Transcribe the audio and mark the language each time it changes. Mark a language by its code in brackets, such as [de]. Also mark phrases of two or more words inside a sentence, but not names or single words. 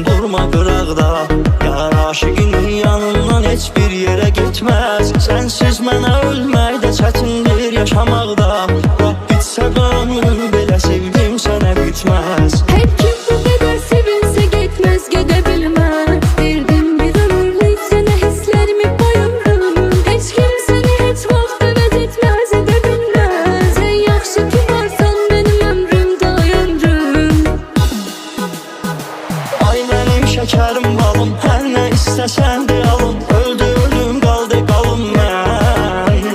[az] durma qıraqda. Yar aşıqın yanından heç bir yerə getməz. Sənsiz mənə ölmək də çətindir yaşamaqda. Lap bitsə qanım belə sevdim sənə bitməz. [tr] Her kim bu kadar sevinse gitmez gidebilmez. Verdim bir ömürlük sana hislerimi bayıldım. Hiç kimseni hiç vaxt əvəz etmez edebilmez. [az] Sen yaxşı ki varsan benim ömrümdə ömrüm. Ay mənim şəkərim balım, hər nə istəsən de alım. Öldü ölüm qaldı qalım mən.